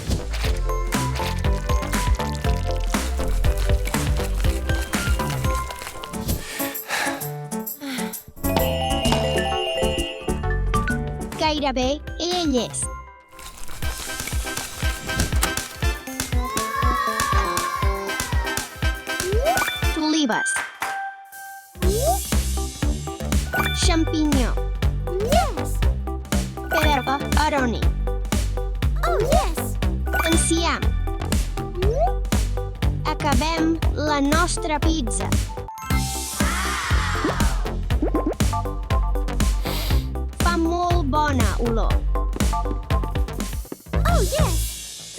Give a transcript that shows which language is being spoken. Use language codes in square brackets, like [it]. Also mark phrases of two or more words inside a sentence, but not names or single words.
[ca] Gairebé he llest. Olives. Xampinyó. [en] Yes! Pepperoni. Oh, yes! [ca] Enciam. Acabem la nostra pizza. Fa molt bona olor. [en] Oh, yes!